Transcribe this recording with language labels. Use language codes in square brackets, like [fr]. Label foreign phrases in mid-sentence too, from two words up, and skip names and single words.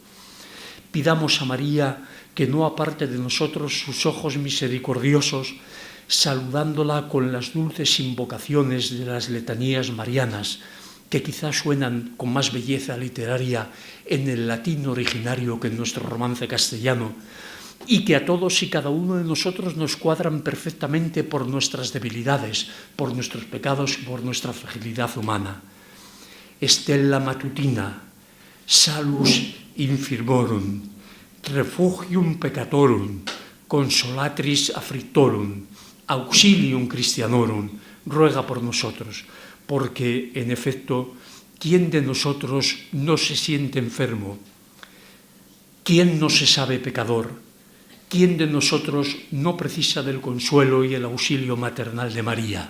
[es] Pidamos a María que no aparte de nosotros sus ojos misericordiosos, saludándola con las dulces invocaciones de las letanías marianas, que quizás suenan con más belleza literaria en el latín originario que en nuestro romance castellano, y que a todos y cada uno de nosotros nos cuadran perfectamente por nuestras debilidades, por nuestros pecados y por nuestra fragilidad humana. [la] Stella matutina, salus infirmorum, refugium peccatorum, consolatris afflictorum, auxilium Christianorum, [es] ruega por nosotros, porque, en efecto, ¿quién de nosotros no se siente enfermo? ¿Quién no se sabe pecador? ¿Quién de nosotros no precisa del consuelo y el auxilio maternal de María?